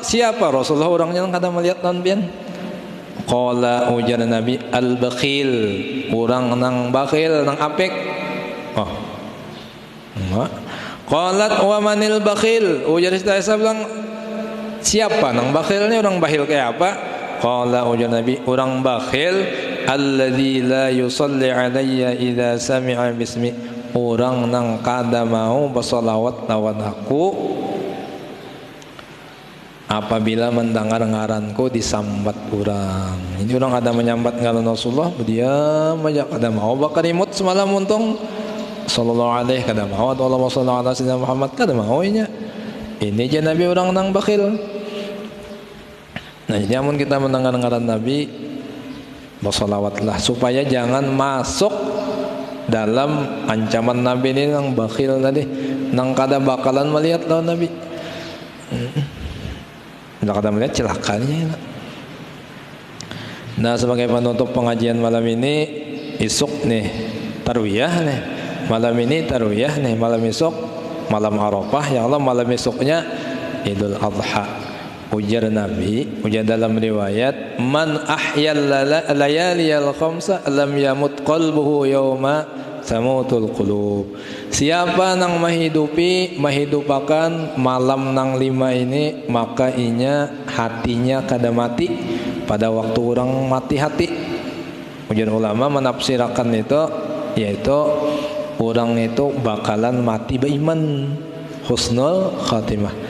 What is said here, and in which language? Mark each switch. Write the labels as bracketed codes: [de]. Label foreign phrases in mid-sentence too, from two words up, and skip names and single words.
[bjn] Siapa Rasulullah orangnya yang kata melihat lawan pian? Qala ujar Nabi al-bakhil, orang nang bakhil nang apik. Oh. Enggak. [ar] قالت ومن البخيل. [bjn] Ujar Siti Aisyah bilang siapa nang bakhil ni, orang bakhil kayak apa? Qala ujar Nabi orang bakhil [ar] الذي لا يصلي علي إذا سمع باسمي. [bjn] Orang nang kada mau bersolawat lawan aku apabila mendengar ngaranku disambat orang. Ini orang ada menyambat ngaran Rasulullah, diam aja kada mau bakarimut semalam untung [ar] صلى الله عليه [bjn] kada mau [ar] اللهم صل على سيدنا محمد [bjn] kada mau nya. Ini je Nabi orang nang bakhil. Nah, jadi amun kita mendengar ngaran Nabi bersolawatlah supaya jangan masuk dalam ancaman Nabi ini yang bakhil tadi, nang kada bakalan melihat lawan Nabi. Nggak kada melihat celakanya. Nah, sebagai penutup pengajian malam ini, isuk nih tarwiyah nih. Malam ini tarwiyah nih, malam isuk malam Arafah. Ya Allah, malam isuknya Idul Adha. Ujar Nabi, ujar dalam riwayat, [ar] من أحيا الليالي الخمس لم يمت قلبه يوم تموت القلوب. [bjn] Siapa nang mahidupakan malam nang 5 ini, maka inya hatinya kada mati pada waktu orang mati hati. Ujar ulama menafsirkan itu yaitu orang itu bakalan mati beriman, [ar] حسن الخاتمة.